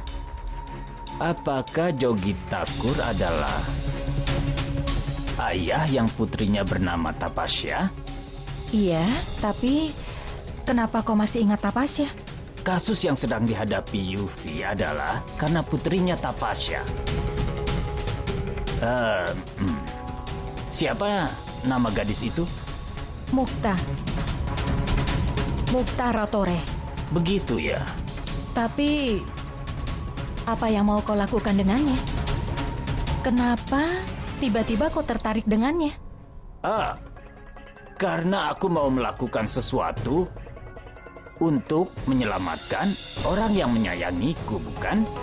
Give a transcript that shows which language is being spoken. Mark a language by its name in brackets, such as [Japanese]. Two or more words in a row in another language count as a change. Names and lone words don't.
[Indonesian] Apakah Jogi Thakur adalah ayah yang putrinya bernama Tapasya? Iya, tapi kenapa kau masih ingat Tapasya? Kasus yang sedang dihadapi Yuvi adalah karena putrinya Tapasya. Siapa nama gadis itu? Mukta. Mukta Ratore. Begitu ya. Tapi apa yang mau kau lakukan dengannya? Kenapa tiba-tiba kau tertarik dengannya? Karena aku mau melakukan sesuatu untuk menyelamatkan orang yang menyayangiku, bukan?